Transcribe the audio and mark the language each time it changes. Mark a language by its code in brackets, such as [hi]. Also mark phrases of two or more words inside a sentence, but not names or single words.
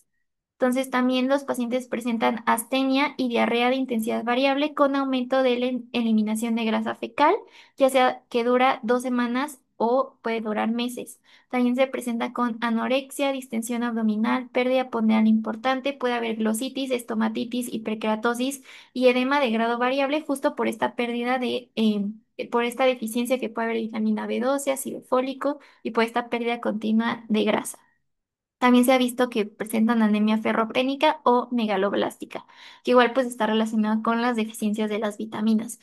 [es] Entonces también los pacientes presentan astenia y diarrea de intensidad variable con aumento de la eliminación de grasa fecal, ya sea que dura 2 semanas o puede durar meses. También se presenta con anorexia, distensión abdominal, pérdida ponderal importante, puede haber glositis, estomatitis, hiperkeratosis y edema de grado variable justo por esta por esta deficiencia que puede haber de vitamina B12, ácido fólico y por esta pérdida continua de grasa. También se ha visto que presentan anemia ferropénica o megaloblástica, que igual pues está relacionada con las deficiencias de las vitaminas.